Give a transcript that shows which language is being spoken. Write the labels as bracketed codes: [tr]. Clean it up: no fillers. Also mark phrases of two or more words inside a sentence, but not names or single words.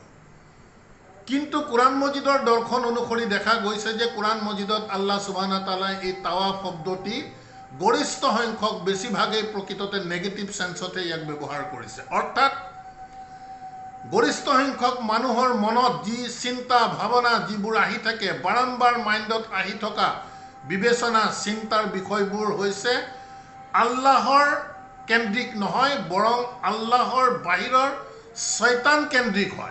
[as] কিন্তু কোরআন মজিদৰ দৰ্শন অনুসৰি দেখা গৈছে যে কোরআন মজিদত আল্লাহ [ar] سبحانه وتعالى [as] এই তাৱাফ শব্দটি গৰিষ্ঠ সংখ্যক বেছিভাগেই প্ৰকৃততে [en] negative sense [as] ইয়াক ব্যৱহাৰ কৰিছে। অৰ্থাৎ গৰিষ্ঠ সংখ্যক মানুহৰ মনত যি চিন্তা ভাৱনা যিবোৰ আহি থাকে, বাৰম্বাৰ মাইণ্ডত আহি থকা বিবেচনা চিন্তাৰ বিষয়বোৰ হৈছে আল্লাহৰ কেন্দ্ৰিক নহয়, বৰং আল্লাহৰ বাহিৰৰ শয়তান কেন্দ্ৰিক হয়।